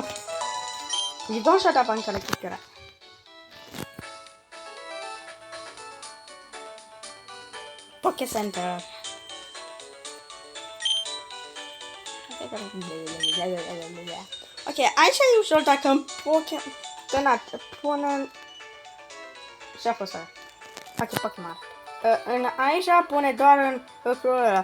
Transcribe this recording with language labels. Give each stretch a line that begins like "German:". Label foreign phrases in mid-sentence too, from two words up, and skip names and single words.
English: You don't shut up, I'm gonna kick your ass. Poké Center.
Romanian: Ok, aici e ușor dacă îmi pune... Ce-a fost ăla? Ok, Pokémon. Aici pune doar în lucrul ăla.